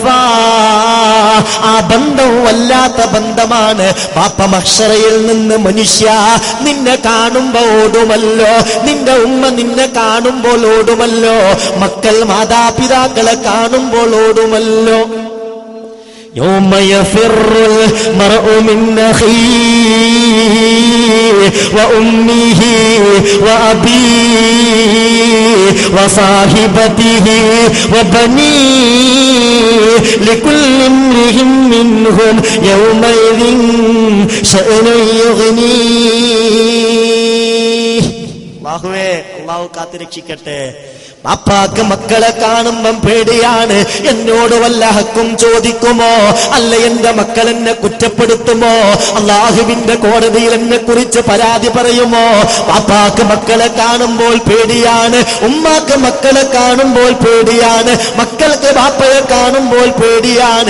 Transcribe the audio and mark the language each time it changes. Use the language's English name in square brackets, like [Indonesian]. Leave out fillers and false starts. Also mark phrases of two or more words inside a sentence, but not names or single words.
[Malayalam] ആ ബന്ധം വല്ലാത്ത ബന്ധമാണ്. പാപ്പ മഹ്ശറയിൽ നിന്ന് മനുഷ്യ നിന്നെ കാണുമ്പോ ഓടുമല്ലോ, നിന്റെ ഉമ്മ നിന്നെ കാണുമ്പോൾ ഓടുമല്ലോ, മക്കൾ മാതാപിതാക്കളെ കാണുമ്പോൾ ഓടുമല്ലോ. [Arabic] يوم يفر المرء من أخيه وأمه وأبيه وصاحبته وبنيه لكل امرئ منهم يومئذ شأن يغنيه. [Malayalam] അല്ലാഹു കാത്തുരക്ഷിക്കട്ടെ. ബാപ്പാക്ക് മക്കളെ കാണുമ്പം പേടിയാണ്. എന്നോട് വല്ല ഹക്കും ചോദിക്കുമോ, അല്ല എന്റെ മക്കൾ എന്നെ കുറ്റപ്പെടുത്തുമോ, അള്ളാഹുവിന്റെ കോടതിയിൽ എന്നെ കുറിച്ച് പരാതി പറയുമോ? ബാപ്പാക്ക് മക്കളെ കാണുമ്പോൾ പേടിയാണ്, ഉമ്മാക്ക് മക്കളെ കാണുമ്പോൾ പേടിയാണ്, മക്കൾക്ക് ബാപ്പയെ കാണുമ്പോൾ പേടിയാണ്.